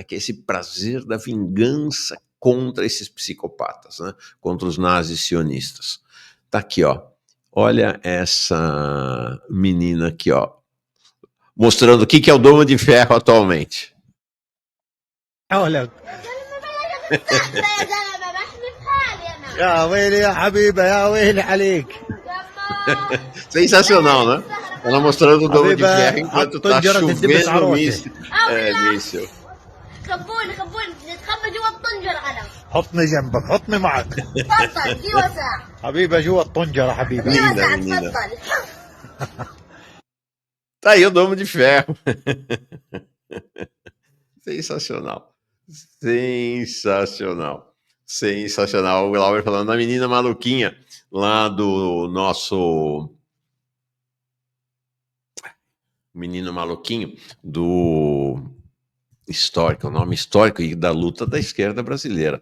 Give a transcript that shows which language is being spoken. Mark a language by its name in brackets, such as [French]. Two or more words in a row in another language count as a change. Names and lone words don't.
[Portuguese] Que é esse prazer da vingança contra esses psicopatas, né? Contra os nazis sionistas. Tá aqui, ó. Olha essa menina aqui, ó. Mostrando o que é o Domo de Ferro atualmente. Olha. [Arabic] يا ويلي يا حبيبه يا ويلي عليك. [Portuguese] Sensacional, né? Ela mostrando o Domo de Ferro enquanto tá chovendo míssil. [Arabic] خبوني تتخبى جوا الطنجرة أنا. حطني جنبك حطني معك. تفضل دي وسع. حبيبه جوا الطنجرة حبيبه. دي وسع تفضل. [Portuguese] Tá aí o Domo de Ferro. Sensacional. Sensacional. Sensacional. O Glauber falando da menina maluquinha lá do nosso menino maluquinho do histórico, o nome histórico e da luta da esquerda brasileira.